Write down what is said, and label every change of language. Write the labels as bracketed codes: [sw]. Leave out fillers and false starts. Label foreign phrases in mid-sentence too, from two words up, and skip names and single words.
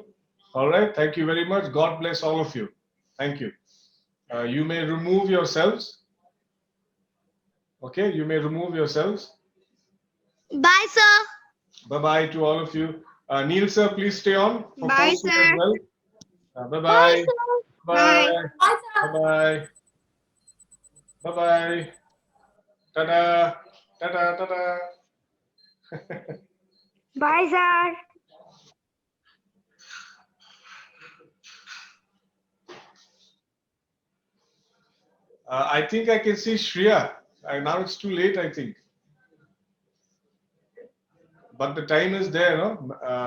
[en] All right. Thank you very much. God bless all of you. Thank you. You may remove yourselves. Okay. You may remove yourselves. Bye, sir. Bye-bye to all of you. Neil, sir, please stay on. Bye, sir. As well. Bye-bye. Bye, sir. Bye. Bye. Bye-bye. Bye-bye. Ta-da. Ta-da. Ta-da. Bye, sir. I think I can see Shreya. Now it's too late, I think. But the time is there, no?